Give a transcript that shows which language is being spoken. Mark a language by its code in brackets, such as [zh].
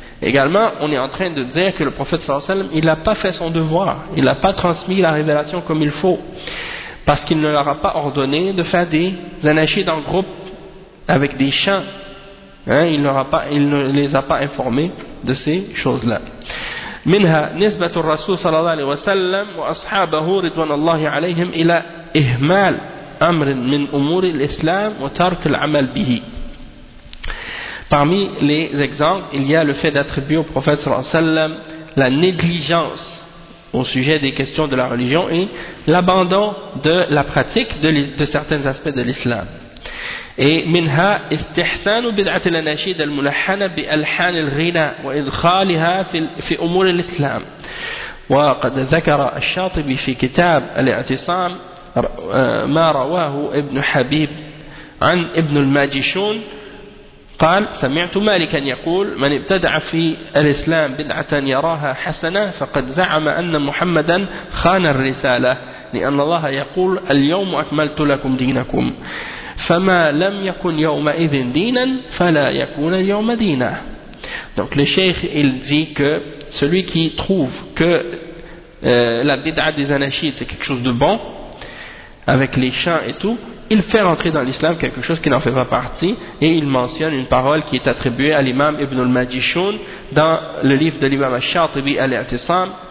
[fr] Également, on est en train de dire que le prophète [ar] صلى الله عليه وسلم [fr] il n'a pas fait son devoir, il n'a pas transmis la révélation comme il faut, parce qu'il ne leur a pas ordonné de faire des anachides en groupe avec des chants. Hein, il ne les a pas informés de ces choses-là. [ar] منها نسبة الرسول صلى الله عليه وسلم وأصحابه رضوان الله عليهم إلى إهمال أمر من أمور الإسلام وترك العمل به. [fr] Parmi les exemples, il y a le fait d'attribuer au prophète [ar] صلى الله عليه وسلم [fr] la négligence au sujet des questions de la religion et l'abandon de la pratique de certains aspects de l'islam. [ar] Et منها استحسان بدعة الأناشيد الملحنة بألحان الغناء وإدخالها في أمور الإسلام. وقد ذكر الشاطبي في كتاب الاعتصام ما رواه ابن حبيب عن ابن الماجشون قال سمعت مالكا يقول من ابتدع في الإسلام بدعة يراها حسنة فقد زعم أن محمدا خان الرسالة لأن الله يقول اليوم أكملت لكم دينكم فما لم يكن يومئذ دينا فلا يكون اليوم دينا. [fr] Donc le cheikh il dit que celui qui trouve que la bid'a des anachites c'est quelque chose de bon avec les chants et tout, il fait rentrer dans l'islam quelque chose qui n'en fait pas partie, et il mentionne une parole qui est attribuée à l'imam Ibn al-Majishun dans le livre de l'imam al-Shatibi al-Atisam,